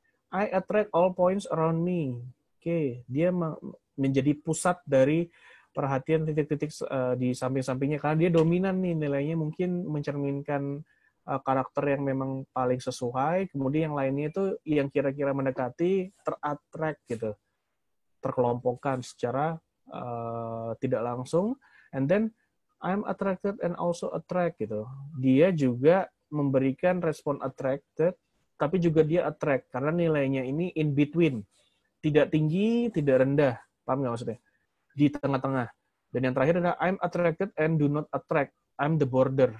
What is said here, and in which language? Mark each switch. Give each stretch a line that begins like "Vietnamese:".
English: I attract all points around me.
Indonesian: Oke, dia menjadi pusat dari perhatian titik-titik di samping-sampingnya karena dia dominan nih nilainya, mungkin mencerminkan karakter yang memang paling sesuai. Kemudian yang lainnya itu yang kira-kira mendekati terattract gitu, terkelompokkan secara tidak langsung.
English: And then I'm attracted and also attract gitu.
Indonesian: Dia juga memberikan respon attracted, tapi juga dia attract karena nilainya ini
English: in between,
Indonesian: tidak tinggi, tidak rendah, paham nggak maksudnya? Di tengah-tengah. Dan yang terakhir adalah
English: I'm attracted and do not attract, I'm the border.